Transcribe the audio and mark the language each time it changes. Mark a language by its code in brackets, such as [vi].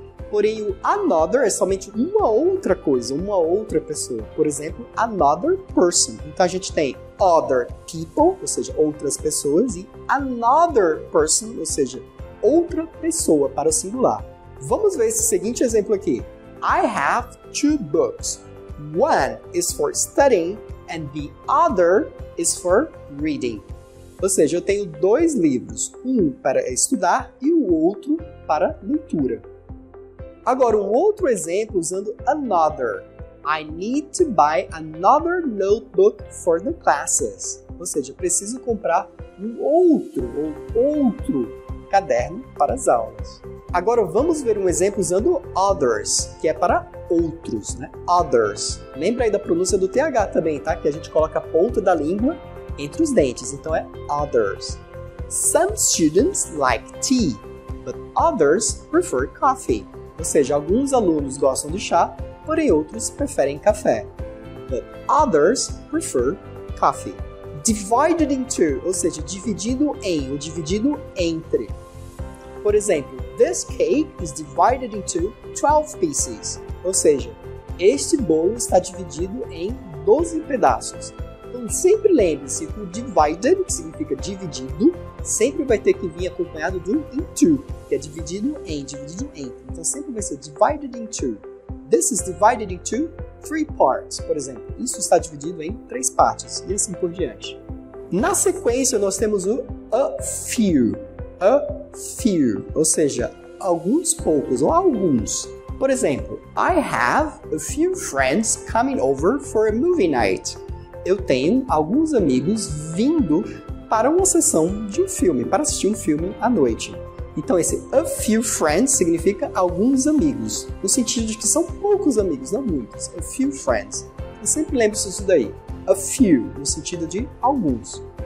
[pt] Porém, o another é somente uma outra coisa, uma outra pessoa. Por exemplo, [en] another person. [pt] Então a gente tem [en] other people, [pt] ou seja, outras pessoas, e another person, ou seja, outra pessoa para o singular. Vamos ver esse seguinte exemplo aqui. [en] I have two books. One is for studying and the other is for reading. [pt] Ou seja, eu tenho dois livros, um para estudar e o outro para leitura. Agora, um outro exemplo usando another. [en] I need to buy another notebook for the classes. [pt] Ou seja, preciso comprar um outro caderno para as aulas. Agora, vamos ver um exemplo usando others, que é para outros, né? Others. Lembra aí da pronúncia do TH também, tá? Que a gente coloca a ponta da língua entre os dentes. Então, é others. [en] Some students like tea, but others prefer coffee. [pt] Ou seja, alguns alunos gostam de chá, porém outros preferem café. [en] But others prefer coffee. Divided into, [pt] ou seja, dividido em ou dividido entre. Por exemplo, [en] this cake is divided into 12 pieces. [pt] Ou seja, este bolo está dividido em 12 pedaços. Então sempre lembre-se que o divided, que significa dividido, sempre vai ter que vir acompanhado do into, que é dividido em, dividido entre. Então sempre vai ser divided into. [en] This is divided into 3 parts. [pt] Por exemplo, isso está dividido em 3 partes, e assim por diante. Na sequência, nós temos o a few. A few, ou seja, alguns poucos ou alguns. Por exemplo, [en] I have a few friends coming over for a movie night. [pt] Eu tenho alguns amigos vindo para uma sessão de um filme, para assistir um filme à noite. Então esse [en] a few friends [pt] significa alguns amigos, no sentido de que são poucos amigos, não muitos. A few friends. Eu sempre lembro-se disso daí. A few, no sentido de alguns.